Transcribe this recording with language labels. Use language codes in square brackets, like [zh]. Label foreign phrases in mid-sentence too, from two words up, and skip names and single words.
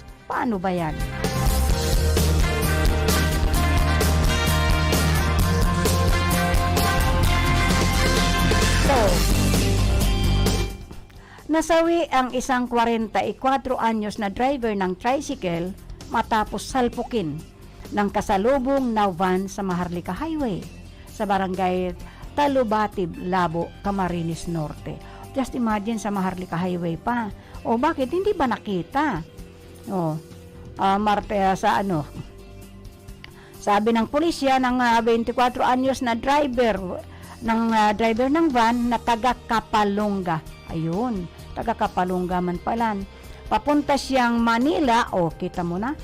[tl] Paano ba yan? So, nasawi ang isang 44 anyos na driver ng tricycle matapos salpukin ng kasalubong na van sa Maharlika Highway sa barangay Talubatib, Labo, Camarines Norte. [en] Just imagine [tl] sa Maharlika Highway pa. Bakit hindi ba nakita? Sabi ng pulisya ng 24 anyos na driver ng van na taga Kapalonga. Ayun, taga Kapalonga man pala. Papunta siyang Manila, kita mo na.